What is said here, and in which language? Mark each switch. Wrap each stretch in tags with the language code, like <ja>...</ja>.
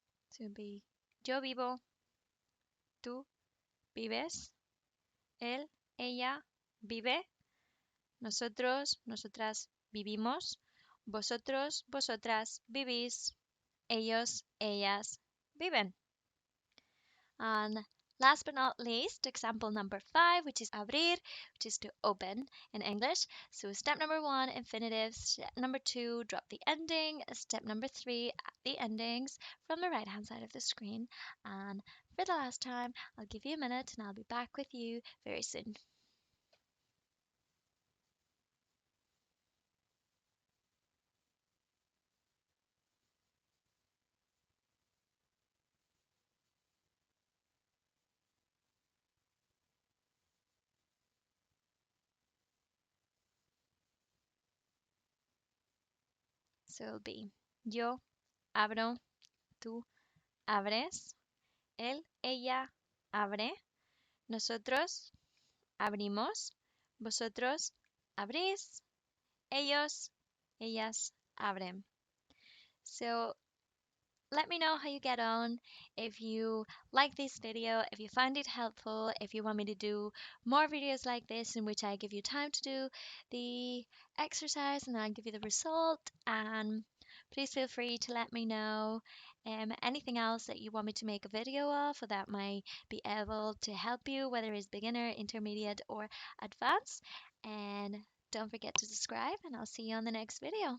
<en>So it'll be</en> <es>yo vivo, tú vives, él, ella vive, nosotros, nosotras vivimos, vosotros, vosotras vivís, ellos, ellas viven.</es> <en>And last but not least, example number 5, which is abrir, which is to open in English. So step number 1, infinitive. Step number 2, drop the ending. Step number 3, add the endings from the right hand side of the screen. And for the last time, I'll give you a minute and I'll be back with you very soon. So it'll be</en> <es>yo abro, tú abres, él, ella abre, nosotros abrimos, vosotros abrís, ellos, ellas abren.</es> <en>So let me know how you get on. If you like this video, if you find it helpful, if you want me to do more videos like this in which I give you time to do the exercise and I give you the result, and please feel free to let me know anything else that you want me to make a video of that might be able to help you, whether it's beginner, intermediate or advanced. And don't forget to subscribe, and I'll see you on the next video.</en>